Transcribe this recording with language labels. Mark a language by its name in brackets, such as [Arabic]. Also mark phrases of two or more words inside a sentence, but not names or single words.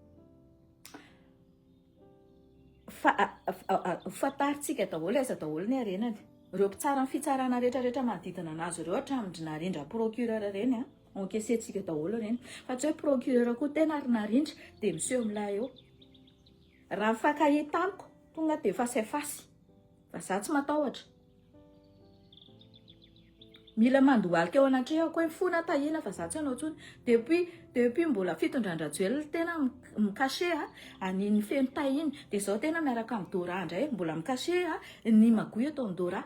[Malagasy] Fataritsika daholo aiza daholo ny arenany. Ireo mpitsara ny fitsarana rehetrarehetra manodidina anazy ireo hatramin'ny narindra procureur reny encaissetsika daholo reny. Fa tsy hoe procureur koa tena ary narindra dia monsieur milay eo. Raha mifankahita amiko tonga dia [French] face à face. [Malagasy] Fa za tsy matahotra. Mila mandohalika ao anatrehako hoe fona tahina fa za tsy anao tsony. Depuis mbola fitondran-Rajoelina tena mikashe aniny feno tahiny. Dia izao tena miaraka amin'ny Dora indray mbola mikashe ny magoy atao amin'ny Dora.